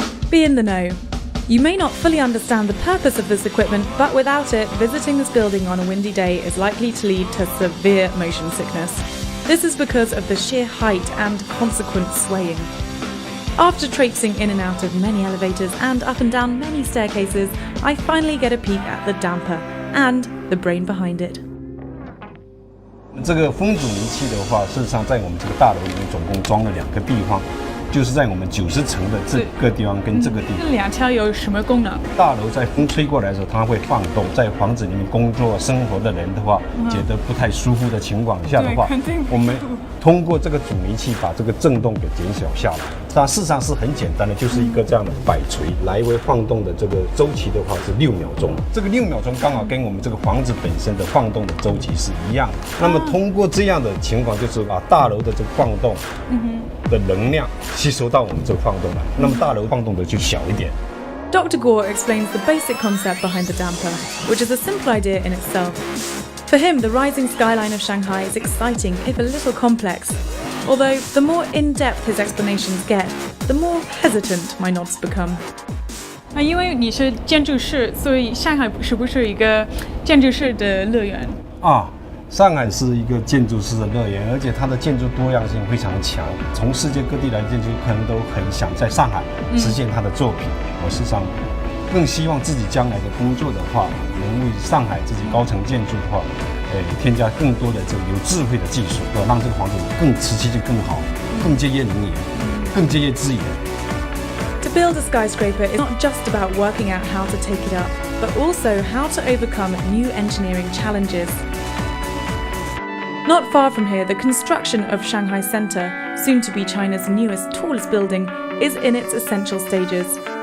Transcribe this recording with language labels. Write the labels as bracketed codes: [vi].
[en] Be in the know. You may not fully understand the purpose of this equipment, but without it, visiting this building on a windy day is likely to lead to severe motion sickness. This is because of the sheer height and consequent swaying. After traipsing in and out of many elevators and up and down many staircases, I finally get a peek at the damper and the brain behind it. [zh] 这个风阻仪器的话，事实上在我们这个大楼里面总共装了2个地方。就是在我们90层的这个地方跟这个地方，这2条有什么功能？大楼在风吹过来的时候，它会晃动，在房子里面工作生活的人的话，觉得不太舒服的情况下的话，我们通过这个阻尼器把这个震动给减小下来。但事实上是很简单的，就是一个这样的摆锤来回晃动的这个周期的话是6秒钟，这个6秒钟刚好跟我们这个房子本身的晃动的周期是一样的。那么通过这样的情况，就是把大楼的这个晃动的能量吸收到我们这个晃动来，那么大楼晃动的就小一点。 [en] Dr. Gore explains the basic concept behind the damper, which is a simple idea in itself. For him, the rising skyline of Shanghai is exciting, if a little complex. Although, the more in-depth his explanations get, the more hesitant my nods become. [zh] 因为你是建筑师，所以上海是不是一个建筑师的乐园？上海是一个建筑师的乐园，而且它的建筑多样性非常强。从世界各地来的建筑客人都很想在上海实现他的作品。我事实上更希望自己将来的工作的话，能为上海自己高层建筑的话，添加更多的这个有智慧的技术，让这个房子更持续性更好，更节约能源，更节约资源。 [en] To build a skyscraper is not just about working out how to take it up, but also how to overcome new engineering challenges. Not far from here, the construction of Shanghai Center, soon to be China's newest, tallest building, is in its essential stages.